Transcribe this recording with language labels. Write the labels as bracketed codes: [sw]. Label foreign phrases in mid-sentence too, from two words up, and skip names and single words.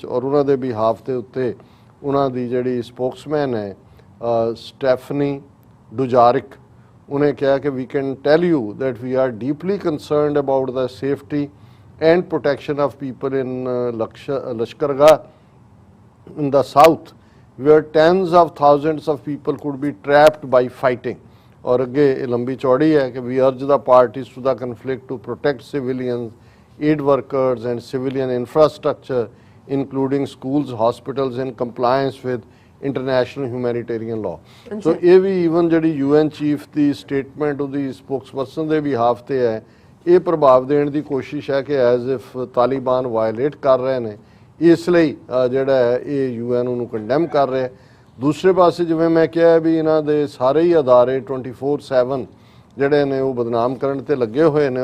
[pa] ਔਰ ਉਹਨਾਂ ਦੇ ਬਿਹਾਫ ਦੇ ਉੱਤੇ ਉਹਨਾਂ ਦੀ ਜਿਹੜੀ ਸਪੋਕਸਮੈਨ ਹੈ ਸਟੈਫਨੀ ਡੁਜ਼ਾਰਿਕ, ਉਹਨੇ ਕਿਹਾ ਕਿ [en] we can tell you that we are deeply concerned about the safety and protection of people in Lashkargah in the south where tens of thousands of people could be trapped by fighting। [pa] ਔਰ ਅੱਗੇ ਲੰਬੀ ਚੌੜੀ ਹੈ ਕਿ [en] we urge the parties to the conflict to protect civilians, aid workers and civilian infrastructure including schools, hospitals in compliance with international humanitarian law। [pa] So ਇਹ ਵੀ ਈਵਨ ਜਿਹੜੀ UN ਚੀਫ ਦੀ ਸਟੇਟਮੈਂਟ ਉਹਦੀ ਸਪੋਕਸਪਰਸਨ ਦੇ ਬਿਹਾਫ ਤੇ ਹੈ, ਇਹ ਪ੍ਰਭਾਵ ਦੇਣ ਦੀ ਕੋਸ਼ਿਸ਼ ਹੈ ਕਿ [en] as if [pa] ਤਾਲਿਬਾਨ ਵਾਇਲੇਟ ਕਰ ਰਹੇ ਨੇ, ਇਸ ਲਈ ਜਿਹੜਾ ਹੈ ਇਹ UN ਉਹਨੂੰ ਕੰਡੈਮ ਕਰ ਰਿਹਾ। ਦੂਸਰੇ ਪਾਸੇ ਜਿਵੇਂ ਮੈਂ ਕਿਹਾ ਵੀ ਇਹਨਾਂ ਦੇ ਸਾਰੇ ਹੀ ਅਦਾਰੇ 24/7 ਜਿਹੜੇ ਨੇ ਉਹ ਬਦਨਾਮ ਕਰਨ ਤੇ ਲੱਗੇ ਹੋਏ ਨੇ।